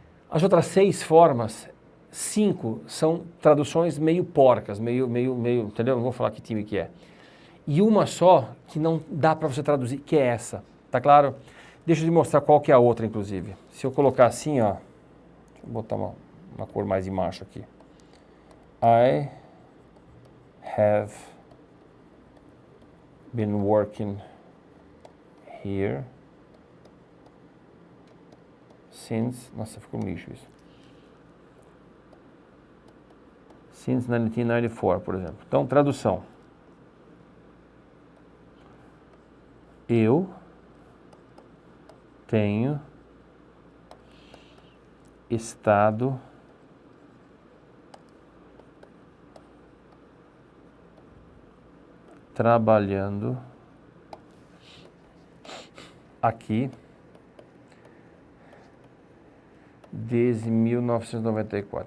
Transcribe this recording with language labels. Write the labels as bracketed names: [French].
[Portuguese] As outras 6 formas, 5 são traduções meio porcas, meio, entendeu? Não vou falar que time que é. E uma só que não dá para você traduzir, que é essa, tá claro? Deixa eu te mostrar qual que é a outra, inclusive. Se eu colocar assim, ó, deixa eu botar uma cor mais de macho aqui. [English] I have been working here since... [Portuguese] Nossa, ficou um lixo isso. [English] Since 1994, [Portuguese] por exemplo. Então, tradução. Eu tenho estado trabalhando aqui desde 1994.